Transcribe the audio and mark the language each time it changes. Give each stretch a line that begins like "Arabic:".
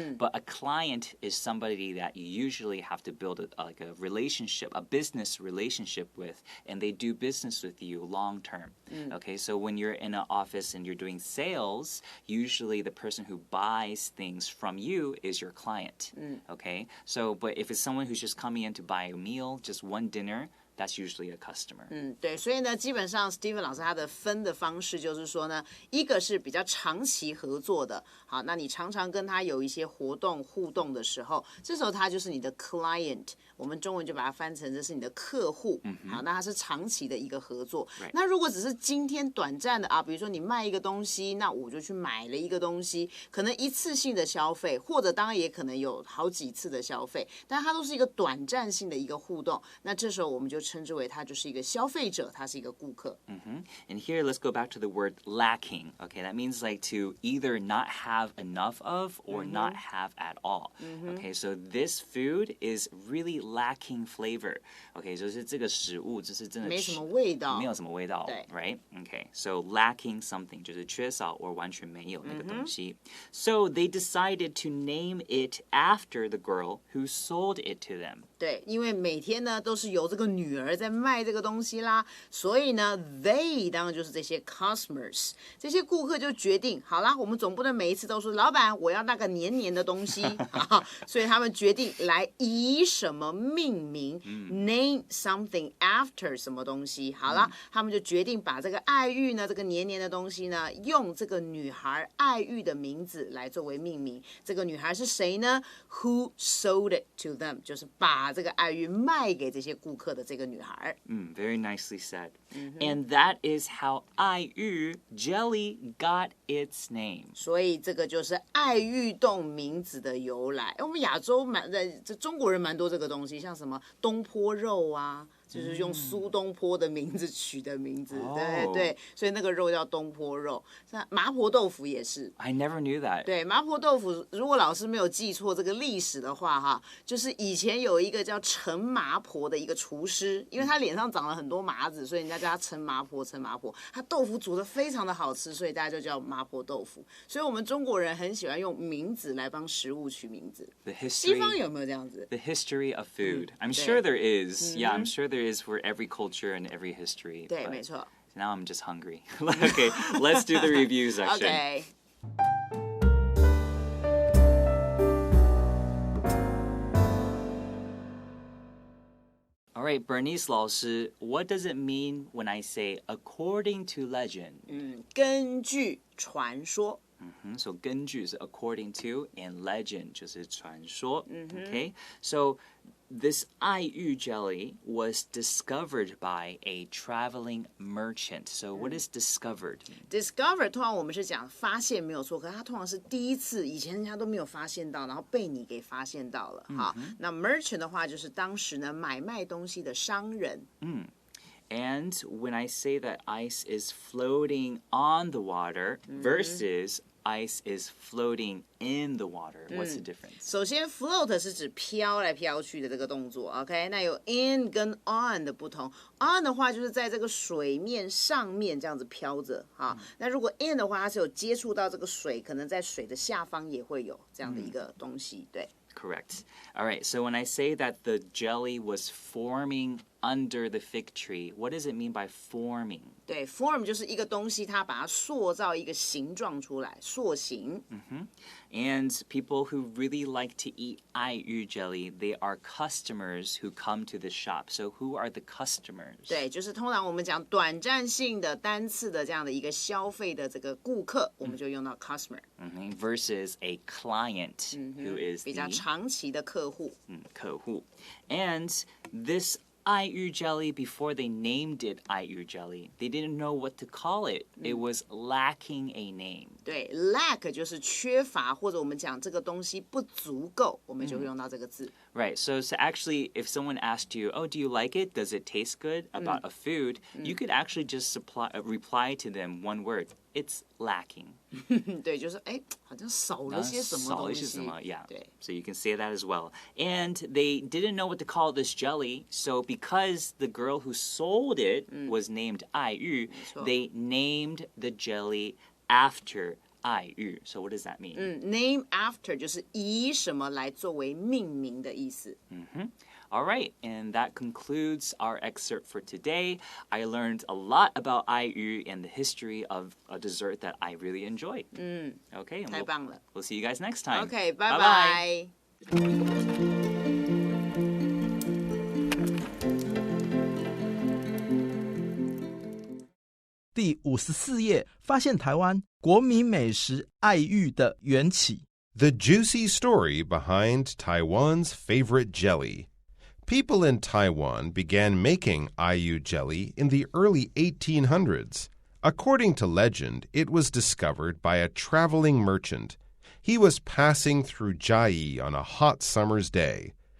English: But a client is somebody that you usually have to build like a relationship, a business relationship with, and they do business with you long term. Okay, so when you're in an office and you're doing sales, usually the person who buys things from you is your client. Okay, so but if it's someone who's just coming in to buy a meal, just one dinner,That's usually a customer.
Chinese: 对，所以呢，基本上 Stephen 老师他的分的方式就是说呢，一个是比较长期合作的，好，那你常常跟他有一些活动互动的时候，这时候他就是你的 client， 我们中文就把它翻成这是你的客户，好，那它是长期的一个合作。那如果只是今天短暂的啊，比如说你卖一个东西，那我就去买了一个东西，可能一次性的消费，或者当然也可能有好几次的消费，但它都是一个短暂性的一个互动，那这时候我们就称之为他就是一个消费者，他是一个顾客。
English: And here, let's go back to the word lacking. Okay, that means like to either not have enough of or not have at all. Okay, so this food is really lacking flavor.
Chinese: Okay, 就是这个食物就是真的没什么味道，没有什么味道，对
English: right? Okay, so lacking something
Chinese: 就是缺少或完全没有那个东西。
English: So they decided to name it after the girl who sold it to them.
Chinese: 对，因为每天呢都是由这个女儿在卖这个东西啦，所以呢 they 当然就是这些 customers， 这些顾客就决定，好啦，我们总不能每一次都说老板我要那个黏黏的东西所以他们决定来以什么命名
English: name something after
Chinese: 什么东西，好啦，他们就决定把这个爱玉呢，这个黏黏的东西呢，用这个女孩爱玉的名字来作为命名。这个女孩是谁呢？
English: Who sold it to them，
Chinese: 就是把这个爱玉卖给这些顾客的这个女孩。
English: Very nicely said. And that is how 爱玉 jelly got its name.
Chinese: 所以这个就是爱玉冻名字的由来。我们亚洲中国人蛮多这个东西，像什么东坡肉啊。就是用苏东坡的名字取的名字，对对，所以那个肉叫东坡肉。麻婆豆腐也是
English: I never knew that.
Chinese: 对，麻婆豆腐，如果老师没有记错这个历史的话哈，就是以前有一个叫陈麻婆的一个厨师，因为他脸上长了很多麻子，所以人家叫他陈麻婆。他豆腐煮得非常的好吃，所以大家就叫麻婆豆腐。所以我们中国人很喜欢用名字来帮食物取名字。西方有没有这样子
English: The history of food. I'm sure there is. Yeah, I'm sure there is for every culture and every history.
Chinese: 对，没错。
English: Now I'm just hungry. Okay, let's do the review section. Okay. All right, Bernice 老师, what does it mean when I say according to legend?
Chinese: 根据传说。
English: So
Chinese: 根据是
English: according to and legend
Chinese: 就是传说。
English: Okay, so this 爱玉 jelly was discovered by a traveling merchant. So what is discovered mean?
Chinese: Discover 通常我们是讲发现没有错，可是它通常是第一次，以前人家都没有发现到，然后被你给发现到了。好，那 merchant 的话就是当时呢买卖东西的商人。
English: And when I say that ice is floating on the water versus ice is floating in the water, what's the difference?
Chinese: 首先 float 是指飘来飘去的这个动作 OK， 那有 in 跟 on 的不同。 on 的话就是在这个水面上面这样子飘着。好，那如果 in 的话它是有接触到这个水，可能在水的下方也会有这样的一个东西。对。
English: Correct. All right, so when I say that the jelly was forming under the fig tree, what does it mean by forming?
Chinese: 对 form 就是一个东西它把它塑造一个形状出来，塑形。
English: And people who really like to eat 爱玉 jelly, they are customers who come to the shop. So who are the customers?
Chinese: 对，就是通常我们讲短暂性的单次的这样的一个消费的这个顾客，我们就用到 customer。
English: Versus a client who is
Chinese: 比较
English: the
Chinese: 长期的客户。客户.
English: And this 爱玉 jelly, before they named it 爱玉 jelly, they didn't know what to call it. It was lacking a name.
Chinese: 对 lack 就是缺乏，或者我们讲这个东西不足够，我们就会用到这个字。
English: Right, so actually, if someone asked you, oh, do you like it? Does it taste good? About a food, you could actually just reply to them one word. It's lacking.
Chinese: 对，就是好像少了些什么东西。
English: Yeah.
Chinese: 对
English: So you can say that as well. And they didn't know what to call this jelly, so because the girl who sold it was named 爱玉, they named the jelly after 爱玉. So what does that mean?
Chinese: Name after 就是以什么来作为命名的意思。
English: All right, and that concludes our excerpt for today. I learned a lot about 爱玉 and the history of a dessert that I really enjoy. Okay, and
Chinese: 太棒了。
English: we'll see you guys next time.
Chinese: OK， 拜拜。第54页，发现台湾国民美食爱玉的缘起。
English: The juicy story behind Taiwan's favorite jelly. People in Taiwan began making Aiyu jelly in the early 1800s. According to legend, it was discovered by a traveling merchant. He was passing through Jiayi on a hot summer's day.